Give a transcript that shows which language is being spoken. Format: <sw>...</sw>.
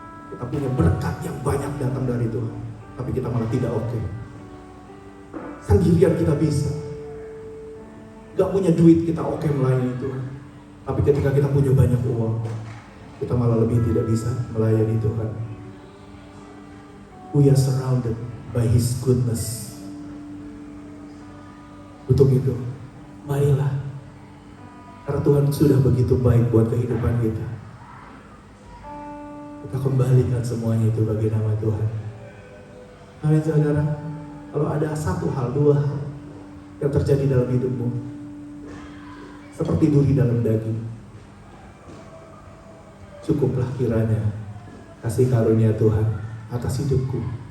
<id>Kita punya berkat yang banyak datang dari Tuhan, tapi kita malah tidak oke. Sendirian kita bisa. Gak punya duit kita oke melayani Tuhan, tapi ketika kita punya banyak uang, kita malah lebih tidak bisa melayani Tuhan.</id> <en>We are surrounded by His goodness.</en> <id>Untuk itu, marilah. Karena Tuhan sudah begitu baik buat kehidupan kita. Kita kembalikan semuanya itu bagi nama Tuhan. Amin saudara. Kalau ada satu hal, dua hal yang terjadi dalam hidupmu, seperti duri dalam daging, cukuplah kiranya kasih karunia Tuhan atas hidupku.</id>